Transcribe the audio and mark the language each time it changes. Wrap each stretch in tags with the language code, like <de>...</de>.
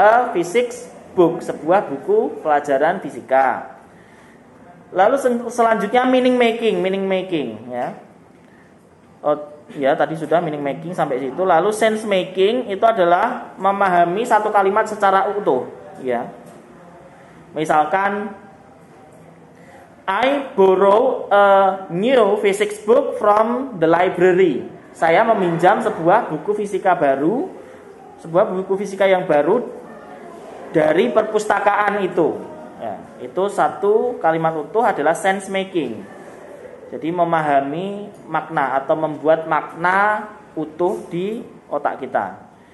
<en>A physics book,</en> <id>sebuah buku pelajaran fisika. Lalu selanjutnya meaning making ya. Oh ya, tadi sudah meaning making sampai situ. Lalu sense making itu adalah memahami satu kalimat secara utuh ya.</id> <en>Misalkan I borrow a new physics book from the library.</en> <id>Saya meminjam sebuah buku fisika baru, sebuah buku fisika yang baru dari perpustakaan itu. Ya, itu satu kalimat utuh adalah sense making. Jadi memahami makna atau membuat makna utuh di otak kita.</id>